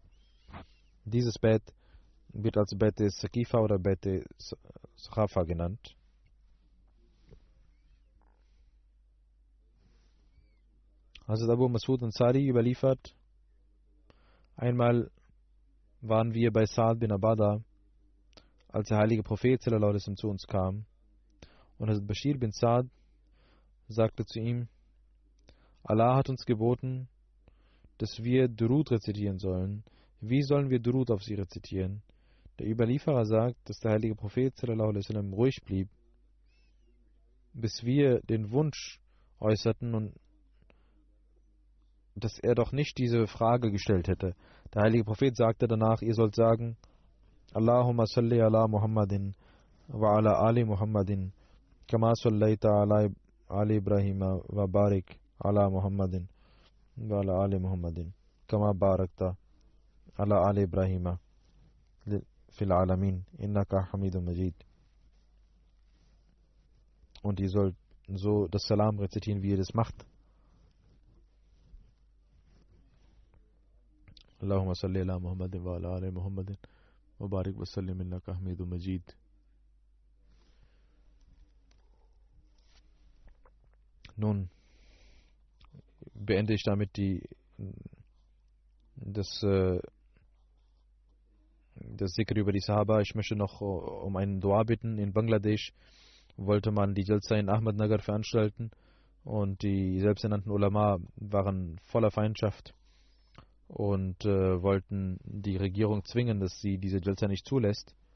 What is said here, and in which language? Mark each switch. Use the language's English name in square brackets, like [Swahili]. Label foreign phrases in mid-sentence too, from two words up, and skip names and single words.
[German] Dieses Bett wird als Bett Saqifa oder Bett Sakhafa genannt. Hazrat Abu Masud Ansari überliefert: Einmal waren wir bei Saad bin Abada, als der heilige Prophet [Arabic] صلى الله عليه وسلم [German] zu uns kam, und Hazrat Bashir bin Saad sagte zu ihm: Allah hat uns geboten, dass wir Durud rezitieren sollen. Wie sollen wir Durud auf sie rezitieren? Der Überlieferer sagt, dass der heilige Prophet [Arabic] صلى الله عليه وسلم [German] ruhig blieb, bis wir den Wunsch äußerten und dass er doch nicht diese Frage gestellt hätte. Der heilige Prophet sagte danach: Ihr sollt sagen: [Arabic] اللهم صل على محمد وعلى آل محمد كما صليت على آل إبراهيم وبارك على محمد وعلى آل محمد كما باركت على آل إبراهيم في العالمين إنك حميد مجيد. [German] Und ihr sollt so das Salam rezitieren, wie ihr das macht. [Arabic] اللهم صل على محمد وعلى آل محمد وبارك وسلم إنك حميد مجيد. [German] Nun beende ich damit das Zikr über die Sahaba. Ich möchte noch um einen Dua bitten. In Bangladesch wollte man die Jalsa in Ahmednagar veranstalten und die selbsternannten Ulama waren voller Feindschaft und wollten die Regierung zwingen, dass sie diese Jalsa nicht zulässt.